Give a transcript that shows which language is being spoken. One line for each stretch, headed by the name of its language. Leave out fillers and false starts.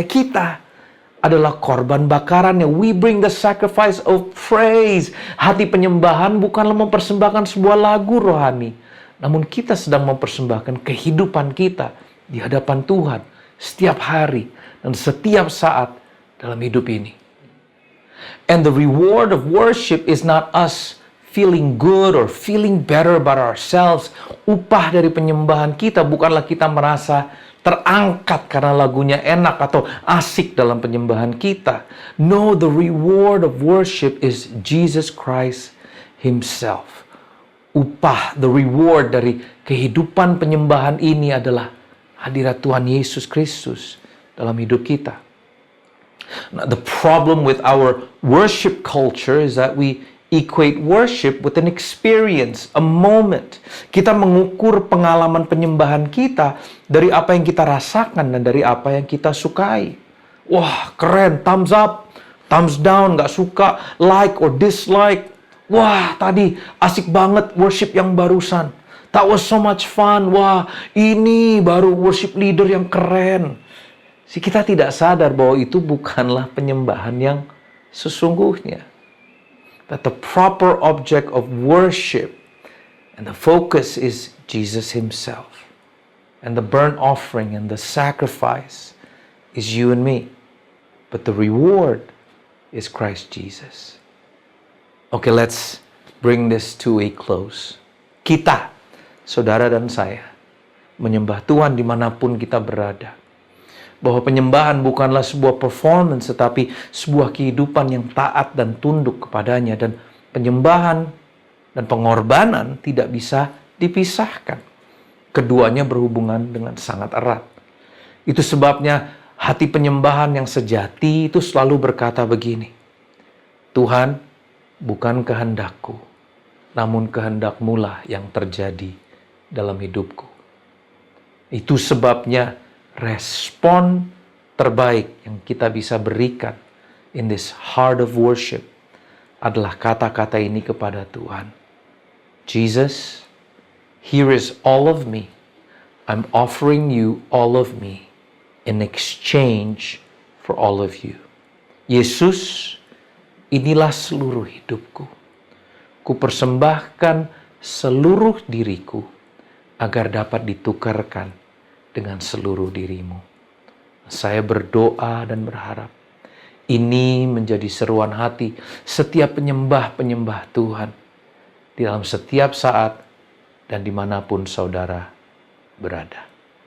Indonesian: Kita adalah korban bakarannya.
English: We bring the sacrifice of praise.
Indonesian: Hati penyembahan bukanlah mempersembahkan sebuah lagu rohani. Namun kita sedang mempersembahkan kehidupan kita di hadapan Tuhan setiap hari dan setiap saat dalam hidup ini.
English: And the reward of worship is not us feeling good or feeling better about ourselves.
Indonesian: Upah dari penyembahan kita bukanlah kita merasa terangkat karena lagunya enak atau asik dalam penyembahan kita.
English: No, the reward of worship is Jesus Christ Himself.
Indonesian: upah,
English: the reward
Indonesian: dari kehidupan penyembahan ini adalah hadirat Tuhan Yesus Kristus dalam hidup kita.
English: Now, the problem with our worship culture is that we equate worship with an experience, a moment.
Indonesian: Kita mengukur pengalaman penyembahan kita dari apa yang kita rasakan dan dari apa yang kita sukai. Wah, keren,
English: thumbs up, thumbs down,
Indonesian: gak suka,
English: like or dislike.
Indonesian: Wah, tadi asik banget worship yang barusan.
English: That was so much fun.
Indonesian: Wah, ini baru worship leader yang keren. Kita tidak sadar bahwa itu bukanlah penyembahan yang sesungguhnya.
English: That the proper object of worship and the focus is Jesus himself. And the burnt offering and the sacrifice is you and me. But the reward is Christ Jesus. Okay, let's bring this to a close.
Indonesian: Kita, saudara dan saya, menyembah Tuhan dimanapun kita berada. Bahwa penyembahan bukanlah sebuah performance, tetapi sebuah kehidupan yang taat dan tunduk kepadanya. Dan penyembahan dan pengorbanan tidak bisa dipisahkan. Keduanya berhubungan dengan sangat erat. Itu sebabnya hati penyembahan yang sejati itu selalu berkata begini, Tuhan, bukan kehendakku, namun kehendak-Mu yang terjadi dalam hidupku. Itu sebabnya respon terbaik yang kita bisa berikan
English: in this heart of worship
Indonesian: adalah kata-kata ini kepada Tuhan.
English: Jesus, here is all of me. I'm offering you all of me in exchange for all of you.
Indonesian: Yesus, inilah seluruh hidupku. Ku persembahkan seluruh diriku agar dapat ditukarkan dengan seluruh dirimu. Saya berdoa dan berharap ini menjadi seruan hati setiap penyembah-penyembah Tuhan di dalam setiap saat dan dimanapun saudara berada.